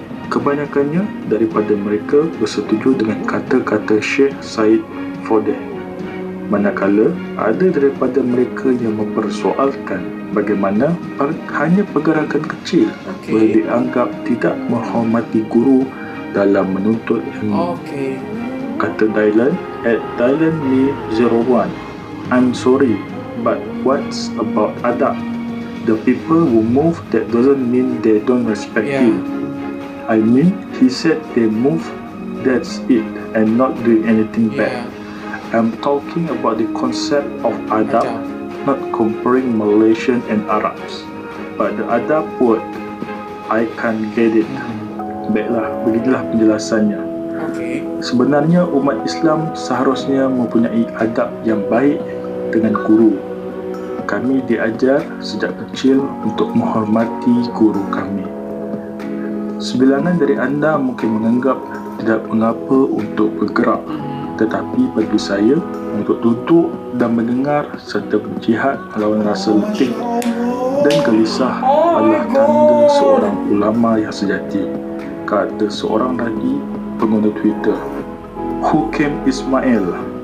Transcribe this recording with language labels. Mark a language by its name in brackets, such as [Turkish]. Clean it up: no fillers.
[Malay] Kebanyakannya daripada mereka bersetuju dengan kata-kata Syekh Said Fodeh, manakala ada daripada mereka yang mempersoalkan bagaimana hanya pergerakan kecil boleh dianggap tidak menghormati guru dalam menuntut ilmu. [English] Kata Dylan at DylanMe01, "I'm sorry, but what's about adab? The people who move, that doesn't mean they don't respect you. I mean, he said they move, that's it, and not doing anything bad. I'm talking about the concept of adab, not comparing Malaysian and Arabs. But the adab word, I can't get it." [Malay] Baiklah, begitulah penjelasannya. Sebenarnya umat Islam seharusnya mempunyai adab yang baik dengan guru. Kami diajar sejak kecil untuk menghormati guru kami. Sebilangan dari anda mungkin menganggap tidak mengapa untuk bergerak, tetapi bagi saya, untuk duduk dan mendengar serta berjihad melawan rasa letih dan gelisah adalah tanda seorang ulama yang sejati, kata seorang lagi pengguna Twitter, Hukim Ismail.